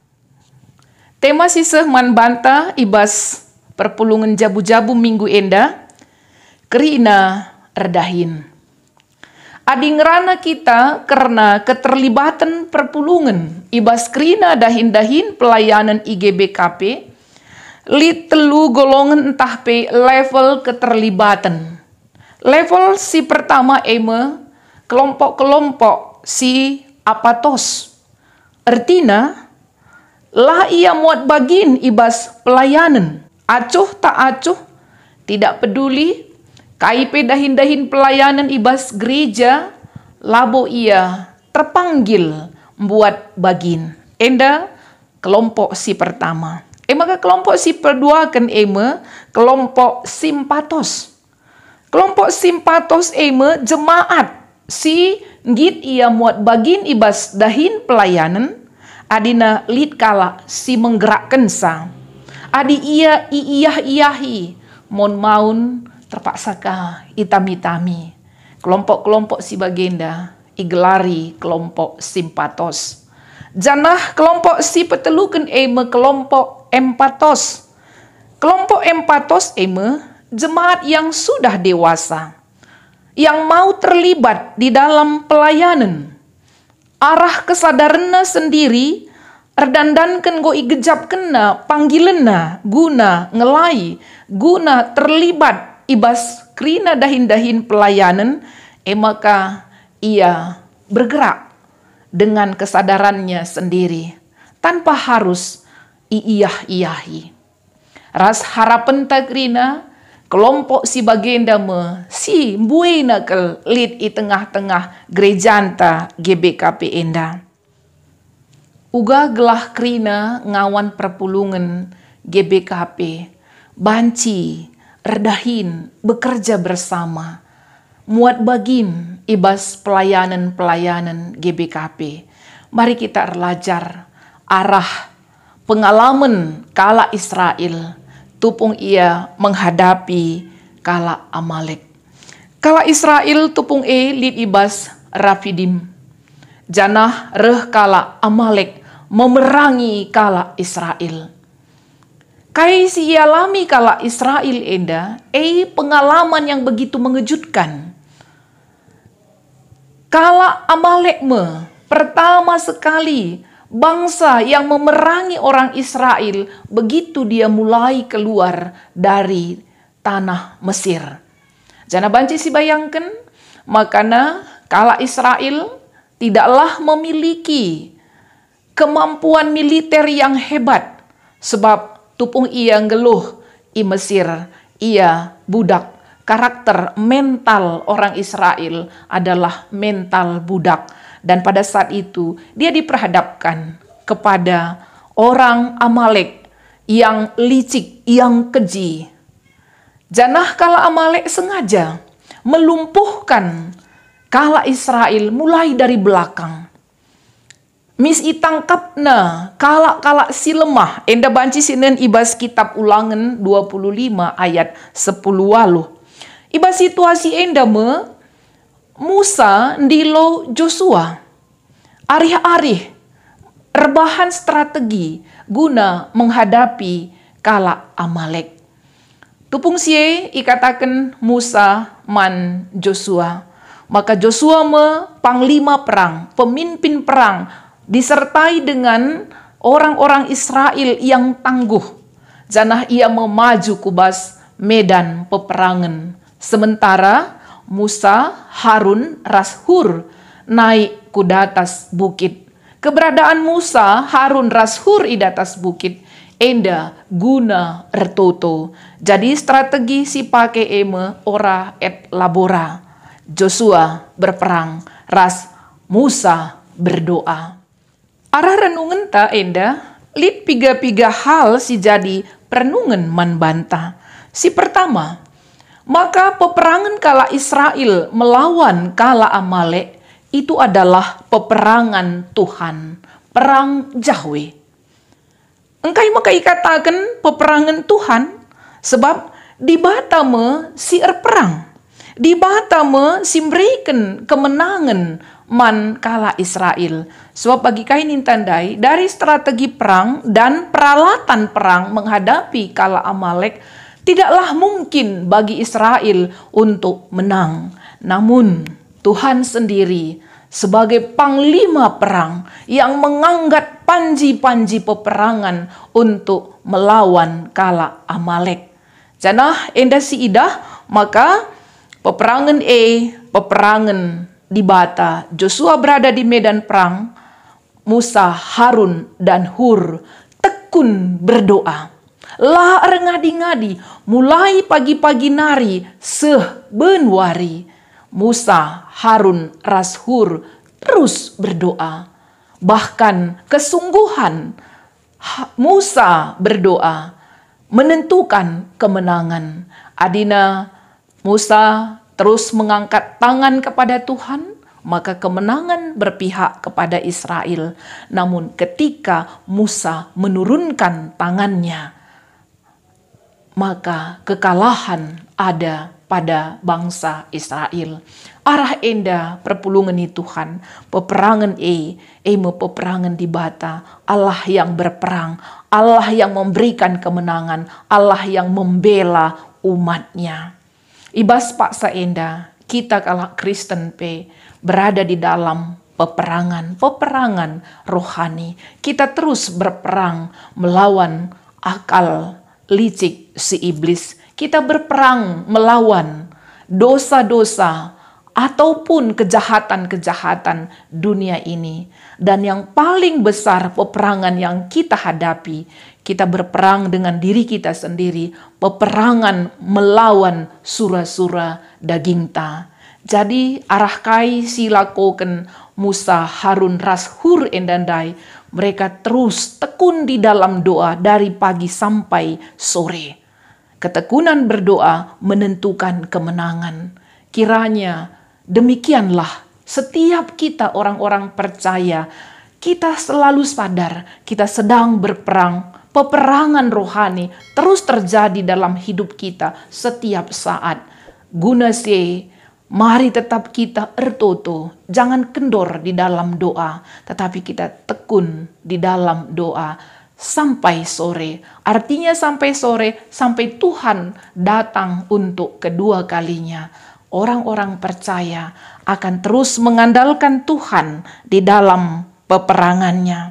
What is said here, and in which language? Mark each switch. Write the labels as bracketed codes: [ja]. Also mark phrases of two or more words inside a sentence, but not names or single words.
[btx] Tema siseh man banta ibas perpulungan jabu-jabu minggu enda kerina erdahin. Adi ngerana kita [id] karena keterlibatan [btx] perpulungan ibas krina dahin-dahin pelayanan IGBKP, lit telu golongan entah pe level keterlibatan. Level si pertama kelompok-kelompok si apatos. Artinya, lah ia muat bagin ibas pelayanan. [id] Acuh tak acuh, tidak peduli. [btx] KIP dahin-dahin pelayanan ibas gereja, labo ia [id] terpanggil membuat [btx] bagin. Enda kelompok si pertama. Maka kelompok si kedua kan kelompok simpatos. Kelompok simpatos jemaat si ngit ia muat bagin ibas dahin pelayanan, adina lid kala si menggerakkan sa. Adi ia iyahi mon maun terpaksaka itami-tami. Kelompok-kelompok si bagenda igelari kelompok simpatos. Janah kelompok si petelukan kelompok empatos. [id] Kelompok empatos jemaat yang sudah dewasa, yang mau terlibat di dalam pelayanan. [btx] Arah [id] kesadarannya sendiri [btx] erdandankan go igejap kena panggilenna guna ngelai, guna terlibat ibas krina dahin-dahin pelayanan, [id] maka ia bergerak dengan kesadarannya sendiri tanpa harus [btx] iyahi. Ras harapan takrina kelompok si bagenda si buena kel lid i tengah-tengah gerejanta GBKP enda. Uga gelah krina ngawan perpulungan GBKP banci erdahin [id] bekerja bersama [btx] muat bagin ibas pelayanan-pelayanan GBKP. [id] Mari kita belajar arah pengalaman kala Israel tupung ia menghadapi kala Amalek. [btx] Kala Israel tupung lid ibas Rafidim. Janah reh kala Amalek memerangi kala Israel. Kai si alami kala Israel enda, [id] pengalaman yang begitu mengejutkan. Kala Amalek pertama sekali bangsa yang memerangi orang Israel begitu dia mulai keluar dari tanah Mesir. [btx] Jana banci si bayangkan, makana kala Israel [id] tidaklah memiliki kemampuan militer yang hebat, [btx] sebab tupung ia ngeluh i Mesir, ia budak. [id] Karakter mental orang Israel adalah mental budak. Dan pada saat itu dia diperhadapkan kepada orang Amalek yang licik, yang keji. Janah kala Amalek sengaja melumpuhkan kala Israel mulai dari belakang. [btx] Mis itangkapna kala si lemah. Enda banci sinen ibas kitab Ulangan 25 ayat 10 waluh. Ibas situasi enda Musa ndilo Joshua. Arih-arih rebahan strategi guna menghadapi kala Amalek. Tupung sie ikatakan Musa man Joshua. [id] Maka Joshua panglima perang, pemimpin perang, disertai dengan orang-orang Israel yang tangguh. [btx] Janah ia memaju kubas medan peperangan. Sementara Musa, Harun, ras Hur naik ku datas bukit. Keberadaan Musa, Harun, ras Hur i datas bukit enda guna ertoto. Jadi strategi si pake ora et labora. [id] Joshua berperang, ras Musa berdoa. [btx] Arah renungan ta enda, lid piga-piga hal si jadi perenungan man banta. [id] Si pertama, maka peperangan kala Israel melawan kala Amalek itu adalah peperangan Tuhan, perang Yahweh. Engkai maka ikatakan peperangan Tuhan, sebab [btx] di batame si perang, di batame si [id] memberikan kemenangan man kala Israel. Sebab bagi kainin tandai dari strategi perang dan peralatan perang menghadapi kala Amalek, tidaklah mungkin bagi Israel untuk menang. Namun Tuhan sendiri sebagai panglima perang yang mengangkat panji-panji peperangan untuk melawan kala Amalek. [btx] Janah enda si idah, maka peperangan peperangan di Bata. [id] Joshua berada di medan perang. Musa, Harun, dan Hur tekun berdoa. [btx] Lah ngadi-ngadi, mulai pagi-pagi nari sebenwari. [id] Musa, Harun, ras Hur terus berdoa. Bahkan kesungguhan Musa berdoa menentukan kemenangan. Adina Musa terus mengangkat tangan kepada Tuhan, maka kemenangan berpihak kepada Israel. Namun ketika Musa menurunkan tangannya, maka kekalahan ada pada bangsa Israel. [btx] Arah enda perpulungan ni Tuhan, peperangan peperangan di Bata. [id] Allah yang berperang, Allah yang memberikan kemenangan, Allah yang membela umatnya. [btx] Ibas paksa enda, [id] kita kalau Kristen berada di dalam peperangan rohani. Kita terus berperang melawan akal licik si iblis. Kita berperang melawan dosa-dosa ataupun kejahatan-kejahatan dunia ini. Dan yang paling besar peperangan yang kita hadapi, kita berperang dengan diri kita sendiri. Peperangan melawan sura-sura daging ta. [btx] Jadi arah kai silakoken Musa, Harun, ras Hur endandai. [id] Mereka terus tekun di dalam doa dari pagi sampai sore. Ketekunan berdoa menentukan kemenangan. Kiranya demikianlah setiap kita orang-orang percaya, kita selalu sadar kita sedang berperang. Peperangan rohani terus terjadi dalam hidup kita setiap saat. [btx] Guna [id] mari tetap kita [btx] ertoto, [id] jangan kendor di dalam doa, tetapi kita tekun di dalam doa sampai sore. Artinya sampai sore, sampai Tuhan datang untuk kedua kalinya. Orang-orang percaya akan terus mengandalkan Tuhan di dalam peperangannya.